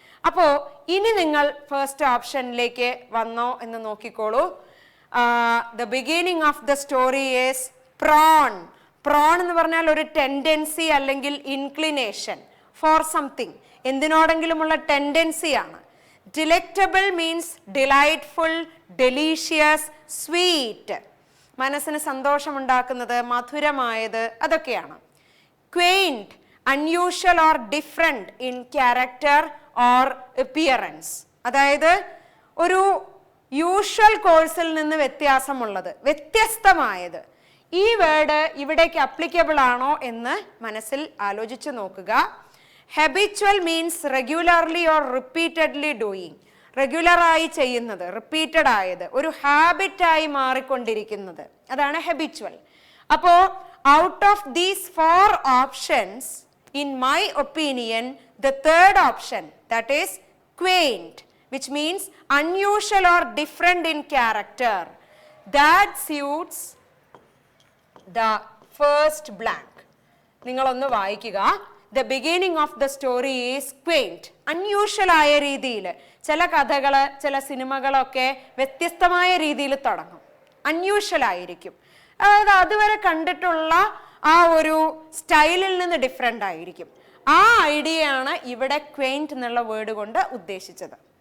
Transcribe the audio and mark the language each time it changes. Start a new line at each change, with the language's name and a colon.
Malayalam: അപ്പോൾ ഇനി നിങ്ങൾ ഫസ്റ്റ് ഓപ്ഷനിലേക്ക് വന്നോ എന്ന് നോക്കിക്കോളൂ.
English: The beginning of the story is prone.
Malayalam: Prawn എന്ന് പറഞ്ഞാൽ ഒരു ടെൻഡൻസി അല്ലെങ്കിൽ inclination for something, എന്തിനോടെങ്കിലുമുള്ള ടെൻഡൻസിയാണ്.
English: Delectable means delightful, delicious, sweet.
Malayalam: മനസ്സിന് സന്തോഷമുണ്ടാക്കുന്നത്, മധുരമായത്, അതൊക്കെയാണ്.
English: Quaint, unusual or different in character or appearance.
Malayalam: അതായത് ഒരു യൂഷ്വൽ കോഴ്സിൽ നിന്ന് വ്യത്യാസമുള്ളത്, വ്യത്യസ്തമായത്. ഈ വേർഡ് ഇവിടേക്ക് അപ്ലിക്കബിൾ ആണോ എന്ന് മനസ്സിൽ ആലോചിച്ച് നോക്കുക.
English: Habitual means regularly or repeatedly doing.
Malayalam: റെഗുലറായി ചെയ്യുന്നത്, റിപ്പീറ്റഡ് ആയത്, ഒരു ഹാബിറ്റായി മാറിക്കൊണ്ടിരിക്കുന്നത്, അതാണ് habitual.
English: അപ്പോൾ out of these 4 options, in my opinion, the third option, that is quaint, which means unusual or different in character, that suits the first blank.
Malayalam: നിങ്ങളൊന്ന് വായിക്കുക.
English: The beginning of the story is quaint.
Malayalam: unusual ആയ രീതിയിൽ, ചില കഥകൾ, ചില സിനിമകളൊക്കെ വ്യത്യസ്തമായ രീതിയിൽ തുടങ്ങും, അൺയൂഷ്വൽ ആയിരിക്കും. അതായത് അതുവരെ കണ്ടിട്ടുള്ള ആ ഒരു സ്റ്റൈലിൽ നിന്ന് ഡിഫറെൻ്റ് ആയിരിക്കും. ആ ഐഡിയയാണ് ഇവിടെ ക്വെയിൻറ്റ് എന്നുള്ള വേർഡ് കൊണ്ട് ഉദ്ദേശിച്ചത്.